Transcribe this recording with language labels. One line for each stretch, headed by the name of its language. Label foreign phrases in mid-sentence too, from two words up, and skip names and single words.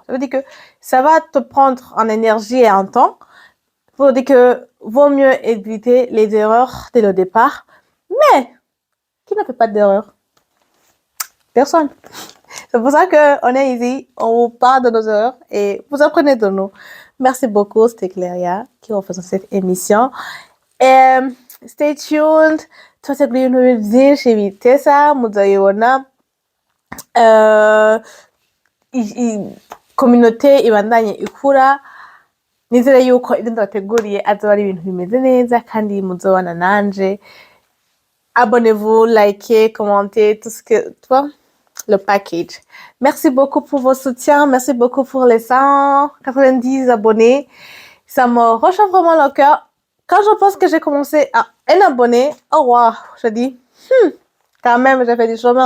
French: Ça veut dire que ça va te prendre en énergie et en temps pour dire que vaut mieux éviter les erreurs dès le départ. Mais, qui ne fait pas d'erreur? Personne. C'est pour ça qu'on est ici, on vous parle de nos erreurs et vous apprenez de nous. Merci beaucoup, c'était Cléria qui refaisait cette émission.
English: Et stay tuned.
Rundi: Tutategura ibintu byinshi biteza muzayibona. Communauté ibandanye ikura. Nizere yuko ibyo ndabateguriye azoba ari ibintu bimeze neza kandi muzobana nanje.
French: Abonnez-vous, likez, commentez, tout ce que tu vois, le package. Merci beaucoup pour vos soutiens, merci beaucoup pour les 190 abonnés. Ça me réchauffe vraiment le cœur. Quand je pense que j'ai commencé à un abonné, oh wow, je dis, quand même, j'ai fait du chemin.